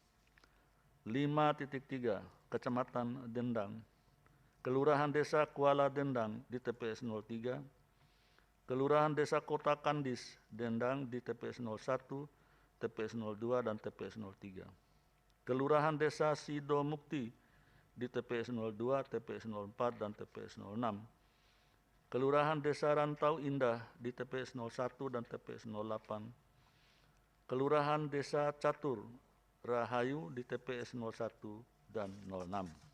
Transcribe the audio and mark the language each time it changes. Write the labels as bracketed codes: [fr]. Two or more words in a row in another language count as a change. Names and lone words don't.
[id] 5.3 Kecamatan Dendang, Kelurahan Desa Kuala Dendang di TPS 03. Kelurahan Desa Kota Kandis Dendang di TPS 01, TPS 02 dan TPS 03. Kelurahan Desa Sido Mukti di TPS 02, TPS 04, dan TPS 06. Kelurahan Desa Rantau Indah di TPS 01 dan TPS 08. Kelurahan Desa Catur Rahayu di TPS 01 dan 06.